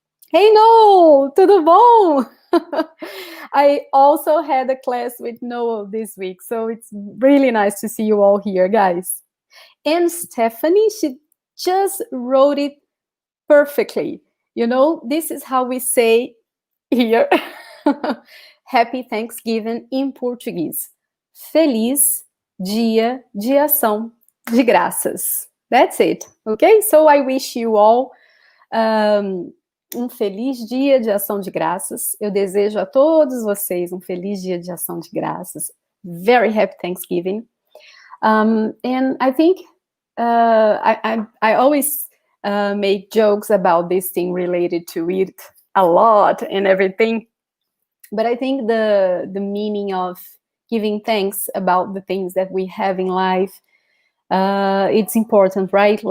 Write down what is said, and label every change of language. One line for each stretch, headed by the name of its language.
English: Hey, no, tudo bom? I also had a class with Noel this week, so it's really nice to see you all here, guys. And Stephanie, she just wrote it perfectly. You know, this is how we say here, Happy Thanksgiving in Portuguese.
Portuguese: Feliz Dia de Ação de Graças.
English: That's it, okay? So I wish you all feliz Dia de Ação de Graças.
Portuguese: Eu desejo a todos vocês feliz Dia de Ação de Graças.
English: Very happy Thanksgiving. And I think I always make jokes about this thing related to it a lot and everything. But I think the meaning of giving thanks about the things that we have in life, it's important, right?